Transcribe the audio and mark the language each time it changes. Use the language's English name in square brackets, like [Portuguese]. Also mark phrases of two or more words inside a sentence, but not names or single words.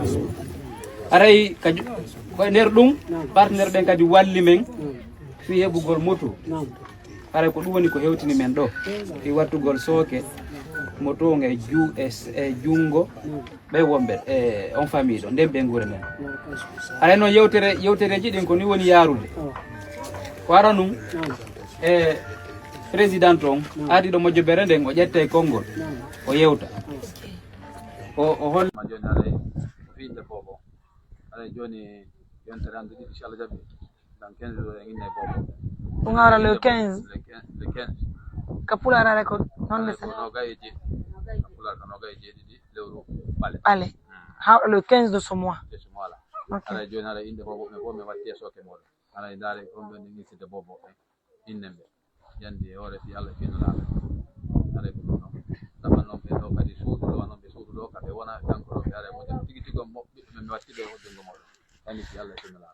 [Fula] aray koye nder ɗum partenaire ɓen kadi walli men fi heɓugol moto haray ko ɗum woni ko hewtini men ɗo fi wattugol sooke moto ngo e jungo ɓe wonɓe e on famille ɗo nden ɓe guure men aray noon yewtereji ɗin ko ni woni yarude ko ara num e président on aadi ɗo mojjobere nden o ƴette konngol o yewta o holla joni haray fiinde bobo haray joni yontere hande ɗiɗi inchallah jaɓi [French] dans 15 jours [Fula] en inne bobo ɗum hawra le 15 [French] le 15 [Fula] ka pularare ko noon le ko noga e jeeɗiɗi pular ko noga e jeeɗiɗi lewru ɓale ɓale hawɗa [French] le 15 de ce mois [Fula] voilà haray joni haray inde bobo ɓe fof mi watti e soke moɗon haray daare homɓe ni ŋisside bobo ɓe innen ɓe yandi e hoore fi Allah finnoɗaɓe haray ko ɗum noon taman noon ɓe ɗo kadi suudu ɗo noon ɓe suudu ɗo kamɓe wona kanko ɗo ɓe ara moƴƴo tigui tigui ɓiɓɓe mi watti ɓe hoddungo moɗon yani fi Allah finnoɗaɓe